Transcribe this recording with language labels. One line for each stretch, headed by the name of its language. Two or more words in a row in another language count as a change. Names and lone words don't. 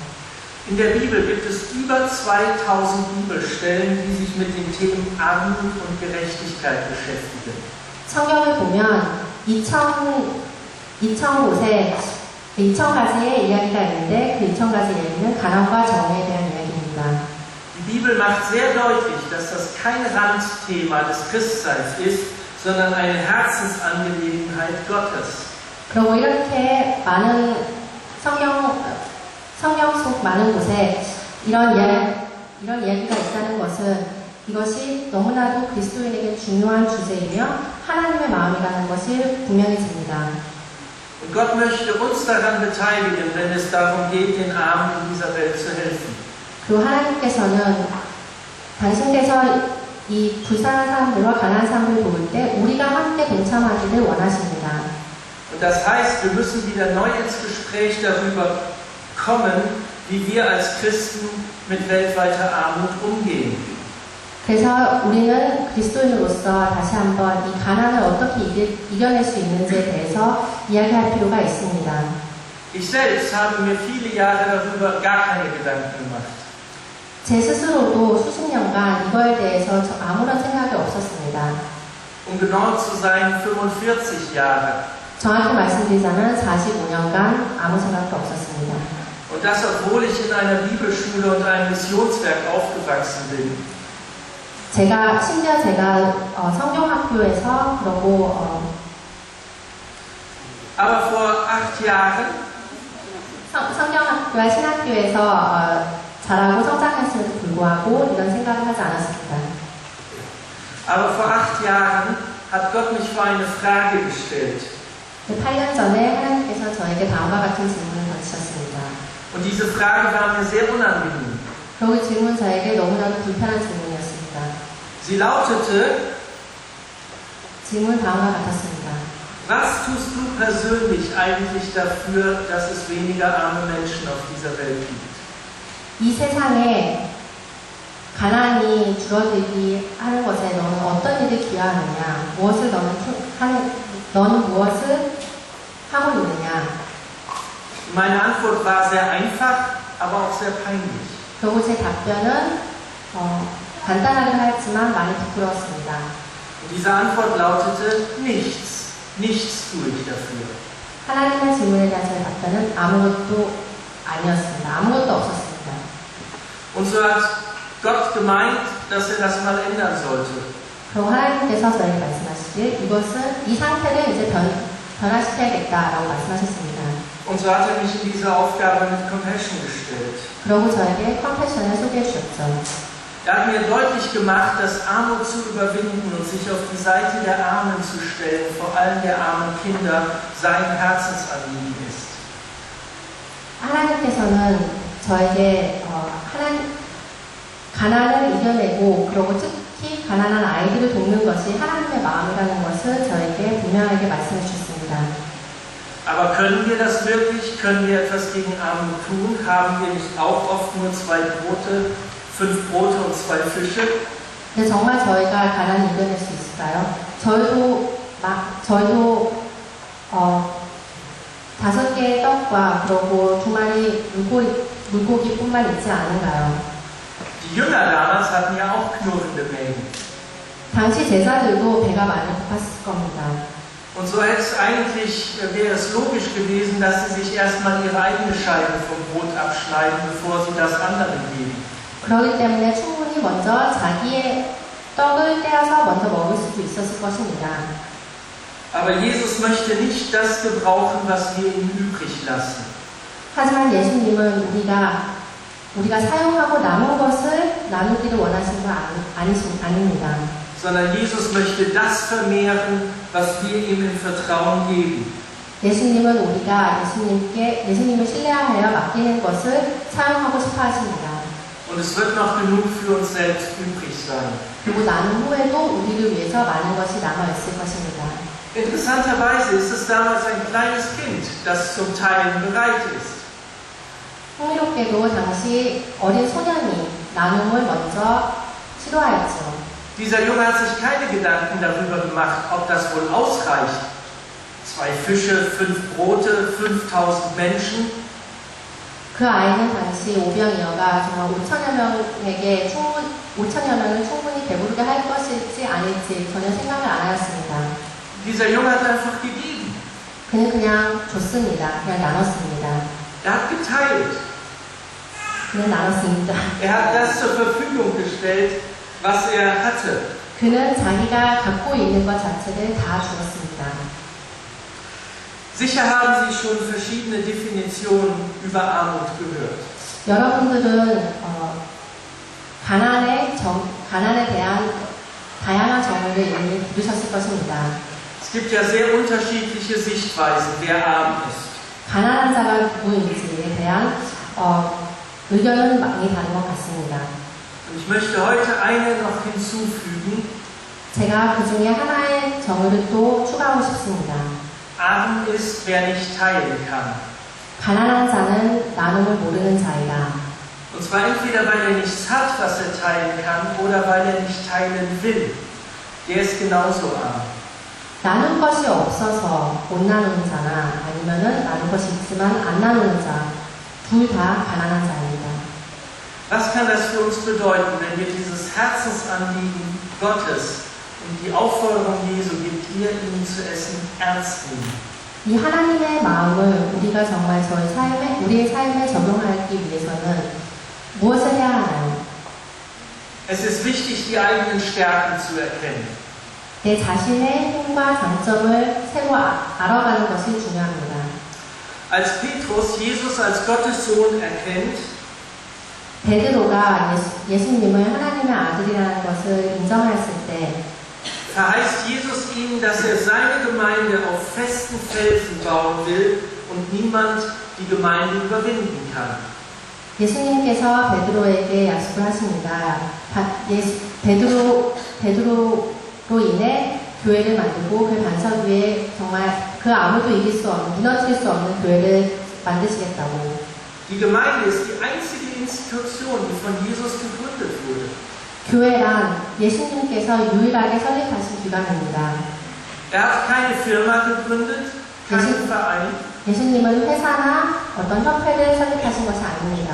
German: In der Bibel gibt es über 2000 Bibelstellen, die sich mit den Themen Armut und Gerechtigkeit beschäftigen.
Korean: 성경을 보면 2,000가지의 이야기가 있는데 그 2,000가지 이야기는 가난과 정의에 대한 이야기입니다.
German: Die Bibel macht sehr deutlich, dass das kein Randthema des Christseins ist, sondern eine Herzensangelegenheit Gottes.
Korean: 그리고 이렇게 많은 성경 속 많은 곳에 이런 이야기가 있다는 것은 이것이 너무나도 그리스도인에게 중요한 주제이며 하나님의 마음이라는 것이 분명히 듭니다.
German: Und Gott möchte uns daran beteiligen, wenn es darum geht, den Armen in dieser Welt zu helfen.
Korean: 그리고 하나님께서는 당신께서 이 불쌍한 사람들과 가난한 사람들을 도울 때 우리가 함께 동참하기를 원하십니다.
German: Und das heißt, wir müssen wieder neu ins Gespräch darüber kommen, wie wir als Christen mit weltweiter Armut umgehen.
Korean: 그래서 우리는 그리스도인으로서 다시 한번 이 가난을 어떻게 이겨낼 수 있는지에 대해서 이야기할 필요가 있습니다.
German: Ich selbst habe mir viele Jahre darüber gar keine Gedanken gemacht.
Korean: 제 스스로도 수십 년간 이거에 대해서 아무런 생각이 없었습니다.
German: Genau zu sein, 45 Jahre.
Korean: 정확히 말씀드리자면 45년간 아무 생각도 없었습니다.
German: Und das, obwohl ich in einer Bibelschule und einem Missionswerk aufgewachsen bin.
Korean: 심지어 제가 성경학교에서 그러고
German: Aber vor 8 Jahren
Korean: 성경학교와 신학교에서 자라고 성장했음에도 불구하고 이런 생각을 하지 않았습니다.
German: Aber vor 8 Jahren hat Gott mich vor eine Frage gestellt.
Korean: 8년 전에 하나님께서 저에게 다음과 같은 질문을 던지셨습니다.
German: Und diese Frage war mir sehr unangenehm.
Korean: 그리고 질문 저에게 너무나도 불편한 질문이었습니다.
German: Sie lautete:
Korean: 질문 다음과 같았습니다.
German: Was tust du persönlich eigentlich dafür, dass es weniger arme Menschen auf dieser Welt gibt?
Korean: 이 세상에 가난이 줄어들기 하는 것에 너는 어떤 일을 기여하느냐? 너는 무엇을 하고 있느냐?
German: Meine Antwort war sehr einfach, aber auch sehr peinlich.
Korean: 그리고 제 답변은 간단하긴 하였지만 많이 부끄러웠습니다.
German: Und diese Antwort lautete: Nichts. Nichts tue ich dafür.
Korean: 하나님의 질문에 대한 제 답변은 아무것도 아니었습니다. 아무것도 없었습니다.
German: Und so hat Gott gemeint, dass das mal ändern sollte.
Korean: 그리고 하나님께서 저에게 말씀하시길 이 상태를 이제 변화시켜야겠다라고 말씀하셨습니다.
German: Und so hat mich in diese Aufgabe mit Compassion gestellt.
Korean: 그리고 저에게 컴패션을 소개해 주셨죠.
German: Er hat mir deutlich gemacht, dass Armut zu überwinden und sich auf die Seite der Armen zu stellen, vor allem der armen Kinder, sein Herzensanliegen ist.
Korean: 하나님께서는 저에게 가난을 이겨내고 그리고 특히 가난한 아이들을 돕는 것이 하나님의 마음이라는 것을 저에게 분명하게 말씀해 주셨습니다.
German: Aber können wir das wirklich? Können wir etwas gegen Armut tun? Haben wir nicht auch oft nur 5 Brote und 2 Fische?
Korean: 근데 정말 저희가 가난을 이겨낼 수 있을까요? 저희도 5개의 떡과 그리고 2마리 물고기뿐만 있지 않은가요?
German: Die Jünger damals hatten ja auch knurrende Mägen.
Korean: 당시 제자들도 배가 많이 고팠을 겁니다.
German: Und so wäre es logisch gewesen, dass sie sich erstmal ihre eigene Scheibe vom Brot abschneiden, bevor sie das anderen geben.
Korean: 그렇기 때문에 충분히 먼저 자기의 떡을 떼어서 먼저 먹을 수도 있었을 것입니다.
German: Aber Jesus möchte nicht das gebrauchen, was wir ihm übrig lassen.
Korean: 하지만 예수님은 우리가 사용하고 남은 것을 나누기를 원하시는 건 아닙니다.
German: Sondern Jesus möchte das vermehren, was wir ihm im Vertrauen geben.
Korean: 예수님은 우리가 예수님을 신뢰하여 맡기는 것을 사용하고 싶어 하십니다.
German: Und es wird noch genug für uns selbst übrig sein.
Korean: 그리고 나눈 후에도 우리를 위해서 많은 것이 남아있을 것입니다.
German: Interessanterweise ist es damals ein kleines Kind, das zum Teilen bereit ist.
Korean: 흥미롭게도 당시 어린 소년이 나눔을 먼저 시도하였죠.
German: Dieser Junge hat sich keine Gedanken darüber gemacht, ob das wohl ausreicht. 2 Fische, 5 Brote, 5000 Menschen.
Korean: 그 아이는 당시 오병이어가 정말 5천여 명을 충분히 배부르게 할 것일지 아닐지 전혀 생각을 안 하였습니다.
German: Dieser Junge hat einfach gegeben.
Korean: 그는 그냥 줬습니다. 그냥 나눴습니다.
German: Er hat geteilt.
Korean: 그는 나눴습니다.
German: Er hat das zur Verfügung gestellt, was er hatte.
Korean: 그는 자기가 갖고 있는 것 자체를 다 주었습니다.
German: Sicher haben Sie schon verschiedene Definitionen über Armut gehört.
Korean: 여러분들은 가난에 대한 다양한 정의를 이미 들으셨을 것입니다.
German: Es gibt ja sehr unterschiedliche Sichtweisen, wer arm ist.
Korean: 가난한 자가 누구인지에 대한 의견은 많이 다른 것 같습니다.
German: Und ich möchte heute eine noch hinzufügen.
Korean: 제가 그 중에 하나의 정의를 또 추가하고 싶습니다.
German: Arm ist, wer nicht teilen kann.
Korean: 가난한 자는 나눔을 모르는 자이다.
German: Und zwar entweder, weil er nichts hat, was er teilen kann, oder weil er nicht teilen will. Der ist genauso arm.
Korean: 나눌 것이 없어서 못 나누는 자나 아니면은 나눌 것이 있지만 안 나누는 자, 둘 다 가난한 자입니다.
German: Was kann das für uns bedeuten, wenn wir dieses Herzensanliegen Gottes und die Aufforderung Jesu, gibt ihr ihnen zu essen, ernst nehmen?
Korean: 이 하나님의 마음을 우리가 정말 우리의 삶에 적용하기 위해서는 무엇을 해야 하나요?
German: Es ist wichtig, die eigenen Stärken zu erkennen.
Korean: 내 자신의 힘과 장점을 새로 알아가는 것이 중요합니다.
German: Als Petrus Jesus als Gottes Sohn erkennt,
Korean: 베드로가 예수님을 하나님의 아들이라는 것을 인정했을 때
German: verheißt Jesus ihm, dass er seine Gemeinde auf festen Felsen bauen will und niemand die Gemeinde überwinden kann.
Korean: 예수님께서 베드로에게 약속을 하십니다. 베드로로 인해 교회를 만들고 그 반석 위에 정말 그 아무도 이길 수 없는, 무너뜨릴 수 없는 교회를 만드시겠다고.
German: Die Gemeinde ist die einzige Institution, die von Jesus gegründet wurde.
Korean: 교회란 예수님께서 유일하게 설립하신 기관입니다.
German: Er hat keine Firma gegründet, keinen Verein.
Korean: 예수님은 회사나 어떤 협회를 설립하신 것이 아닙니다.